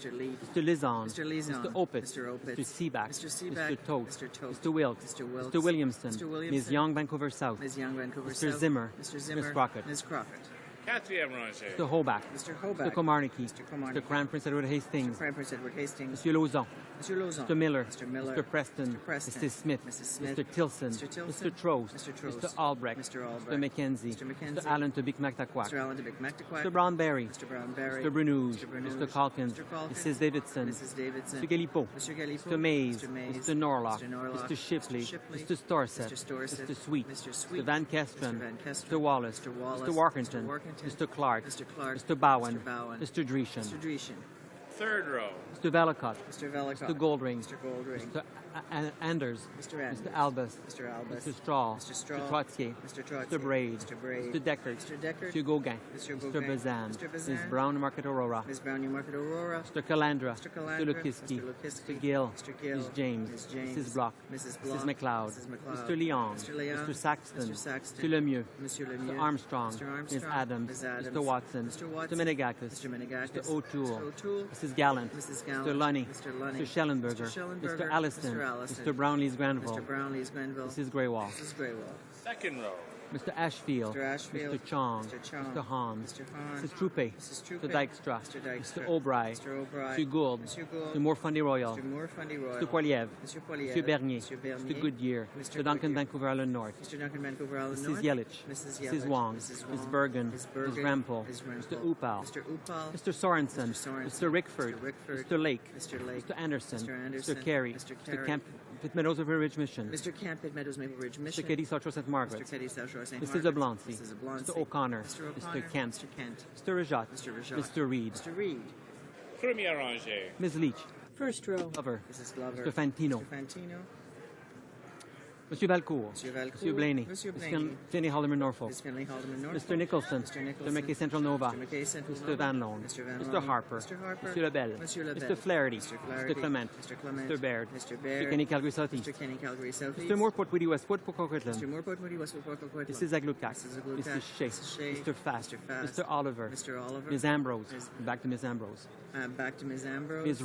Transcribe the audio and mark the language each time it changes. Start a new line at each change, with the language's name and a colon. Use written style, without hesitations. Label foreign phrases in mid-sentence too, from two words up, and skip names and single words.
English: Mr. Lizon. Mr. Mr. Opitz, Mr. Seaback, Mr. Toth, Mr. Wilkes, Mr. Williamson, Ms. Young, Vancouver South, Mr. Zimmer, Ms. Crockett,
French: Quatrième rangée.
English: Mr. Hoback, Mr. Komarnicki, Mr. Crown Prince Edward Hastings, Mr. Lauzon, Mr. Miller, Mr. Preston, Mrs. Smith, Mr. Tilson, Mr. Trost, Mr. Albrecht, Mr. McKenzie, Mr. Allen Tobik Mactaquac, Mr. Brownberry, Mr. Brunouge, Mr. Calkins, Mrs. Davidson, Mr. Galipo, Mr. Mays, Mr. Norlock, Mr. Shipley, Mr. Storsett, Mr. Sweet, Mr. Van Kesteren, Mr. Wallace, Mr. Warkington, Mr. Clark, Mr. Bowen, Mr. Dreeshen. Third row. Mr. Velicott, Mr. Goldring, Mr. Anders, Mr. Albus, Mr. Straw, Mr. Trottier, Mr. Braid, Mr. Deckert, Mr. Gauguin, Mr. Bazan, Ms. Brown Market Aurora, Mr. Calandra, Mr. Lukiski, Mr. Gill, Ms. James, Mrs. Block, Mrs. McLeod, Mr. Leon, Mr. Saxton, Mr. Lemieux, Mr. Armstrong, Ms. Adams, Mr. Watson, Mr. Menegakis, Mr. O'Toole, Mrs. Gallant, Mr. Lunny, Mr. Schellenberger, Mr. Alliston, Mr. Brownlee's Granville, Mrs. Greywall. Second row. Mr. Ashfield, Mr. Chong, Mr. Hans, Mrs. Trupe, Mr. Dykstra, Mr. O'Brien, Mr. Gould, Mr. Morfundi Royal, Mr. Poiliev, Mr. Bernier, Mr. Goodyear, Mr. Duncan Vancouver Island North, Mrs. Yelich, Mrs. Wong, Ms. Bergen, Ms. Rampel, Mr. Upal, Mr. Sorensen, Mr. Rickford, Mr. Lake, Mr. Anderson, Mr. Carey, Mr. Camp Pitt Meadows River Ridge Mission, Mr. Camp Pitt Meadows Maple Ridge Mission, Mr. Katie South St. Margaret, Mrs. Leblancy, Mr. O'Connor, Mr. Kent, Mr. Rajat, Mr. Reed,
French: Premier rangée.
English: Ms. Leach, First row. Glover, Mr. Fantino, Monsieur Valcourt, Monsieur Blaney, Mr. Finney Haldeman Norfolk, Mr. Nicholson, Mr. McKay Central Nova, Mr. Van Loan, Mr. Harper, Monsieur Lebel, Mr. Flaherty, Mr. Clement, Mr. Baird, Mr. Kenny Calgary Southeast, Mr. Moore Port Woody Westwood Port Coquitlam, Mrs. Aglukak, Mrs. Shea, Mr. Fast, Mr. Oliver, Ms. Ambrose, back to Ms. Ambrose, Ms.